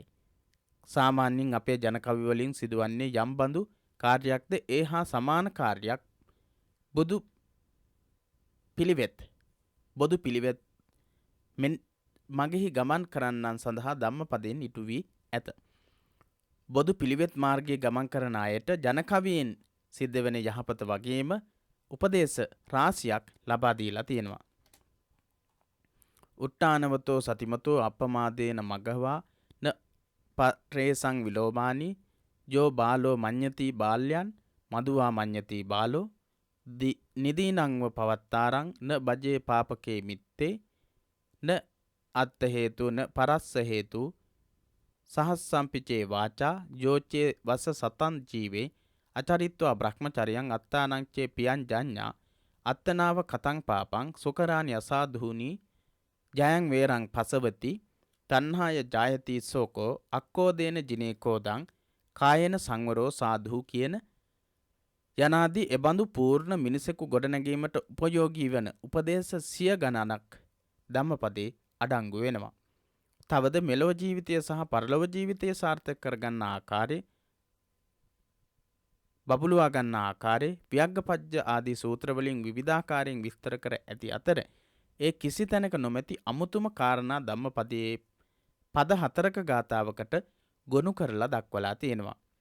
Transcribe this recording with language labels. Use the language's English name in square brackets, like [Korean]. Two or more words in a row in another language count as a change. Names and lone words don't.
[Sinhala] සාමාන්‍යයෙන් අපේ ජනකවි වලින් සිදුවන්නේ යම් බඳු කාර්යයක්ද ඒ හා සමාන කාර්යයක් බොදු පිළිවෙත් මගෙහි ගමන් කරන්නන් සඳහා ධම්මපදයෙන් ඉටු වී ඇත. බොදු පිළිවෙත් මාර්ගයේ ගමන් කරන අයට ජනකවියෙන් සිද්ධ වෙන යහපත වගේම උපදේශ රාශියක් ලබා දීලා තියෙනවා. [Pali] උට්ටානවතෝ සතිමතෝ අපමාදේන මගවා න පරේසං විලෝමානි යෝ බාලෝ මඤ්ඤති බාල්යන් මදුවා මඤ්ඤති බාලෝ නිදීනංව පවත්තාරං න බජේ පාපකේ මිත්තේ න අත්ත හේතු න පරස්ස හේතු සහස්සම්පිචේ වාචා යෝචේ වස සතන් ජීවේ අචරිත්වා බ්‍රහ්මචරියං අත්තානංචේ පියං ජඤ්ඤා අත්තනාව කතං පාපං සුකරානි අසාධූනි ජයං වේරං පසවති තණ්හාය ජායති සෝකෝ අක්කෝදේන ජිනේකෝදං කායේන සංවරෝ සාධු [Sinhala] කියන යනාදී එබඳු පූර්ණ මිනිසෙකු ගොඩනැගීමට උපයෝගී වන උපදේශ සිය ගණනක් ධම්මපදේ අඩංගු වෙනවා. තවද මෙලොව ජීවිතය සහ පරලොව ජීවිතය සාර්ථක කරගන්න ආකාරය බබළුවා ගන්න ආකාරය ව්‍යග්ගපච්ච ආදී සූත්‍රවලින් විවිධාකාරයෙන් විස්තර කර ඇති අතර ඒ කිසි තැනක නොමැති අමුතුම කාරණා ධම්මපදයේ පද 4ක ගාථාවකට ගොනු කරලා දක්වලා තියෙනවා.